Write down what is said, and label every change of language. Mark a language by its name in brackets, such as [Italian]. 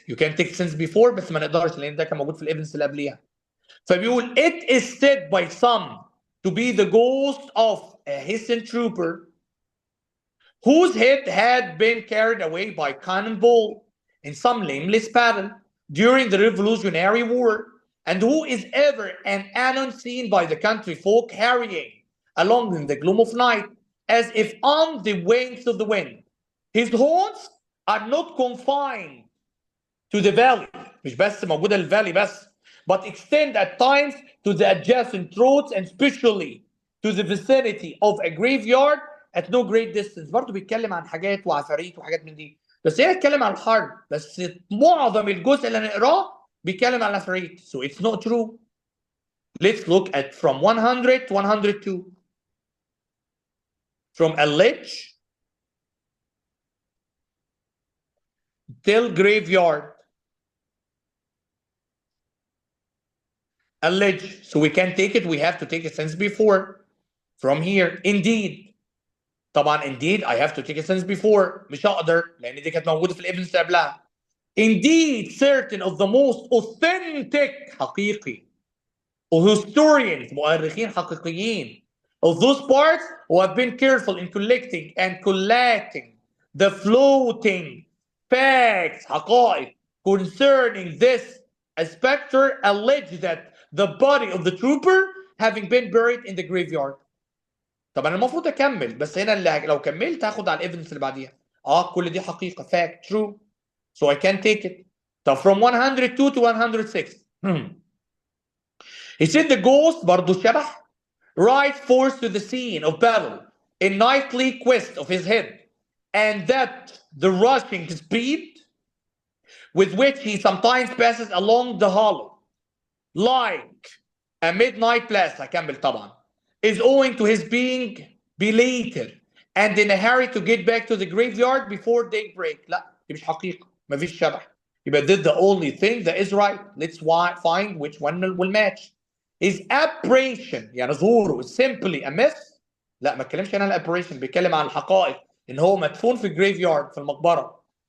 [English] You can take sentence before [Arabic] بس ما نقدرش لان ده كان موجود في الايفيدنس اللي قبليها. فبيقول [English] it is said by some to be the ghost of a hissing trooper whose head had been carried away by cannonball in some nameless battle during the Revolutionary War, and who is ever and anon seen by the country folk harrying along in the gloom of night, as if on the wings of the wind. His haunts are not confined to the valley, [Arabic] مش بس موجودة الفالي بس, [English] but extend at times to the adjacent roads and especially to the vicinity of a graveyard at no great distance. [Arabic] برضه بيتكلم عن حاجات وعفاريت وحاجات من دي، بس هنا اتكلم عن الحرب، بس معظم الجزء اللي هنقراه بيتكلم عن العفاريت. [English] So it's not true. Let's look at from 100 to 102. From allege till graveyard. Allege. So we can't take it, we have to take it since before. From here, indeed. [Arabic] طبعا [English] indeed I have to take it since before. [Arabic] مش هقدر لان دي كانت موجوده في الايفيدنس اللي قبلها. [English] Indeed, certain of the most authentic [Arabic] حقيقي [English] or historians [Arabic] مؤرخين حقيقيين [English] of those parts who have been careful in collecting and collating the floating facts [Arabic] حقائق [English] concerning this spectre allege that the body of the trooper having been buried in the graveyard. [Arabic] طب انا المفروض اكمل، بس هنا اللي لو كملت هاخد على الايفيدنس اللي بعديها. كل دي حقيقه [English] fact true. So I can take it. [Arabic] طب [English] from 102 to 106. He said the ghost [Arabic] برضه الشبح [English] rides forth to the scene of battle in nightly quest of his head, and that the rushing speed with which he sometimes passes along the hollow like a midnight blast [Arabic] هكمل طبعا [English] is owing to his being belated and in a hurry to get back to the graveyard before daybreak. [Arabic] لا دي مش حقيقة، مفيش شبح. [English] يبقى this the only thing that is right. Let's find which one will match. His apparition [Arabic] يعني ظهوره [English] is simply a myth. [Arabic] لا ما اتكلمش عن الابريشن، بيتكلم عن الحقائق ان هو مدفون في الجريف يارد في المقبره.